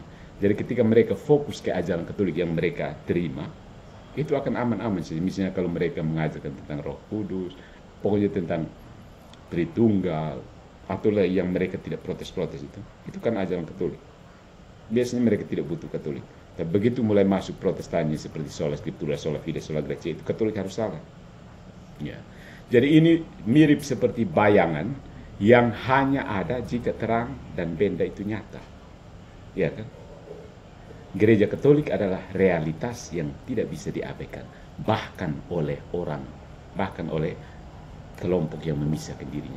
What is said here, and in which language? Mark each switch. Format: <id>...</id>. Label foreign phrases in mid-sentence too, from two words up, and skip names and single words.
<id>Jadi ketika mereka fokus ke ajaran Katolik yang mereka terima, itu akan aman-aman sih. Misalnya kalau mereka mengajarkan tentang Roh Kudus, pokoknya tentang Tritunggal, atau yang mereka tidak protes-protes itu kan ajaran Katolik. Biasanya mereka tidak butuh Katolik. Tapi begitu mulai masuk Protestannya seperti</id> <la>sola scriptura, sola fide, sola gratia,</la> <id>itu Katolik harus salah. Ya. Jadi ini mirip seperti bayangan yang hanya ada jika terang dan benda itu nyata. Ya kan? Gereja Katolik adalah realitas yang tidak bisa diabaikan, bahkan oleh kelompok yang memisahkan dirinya.</id>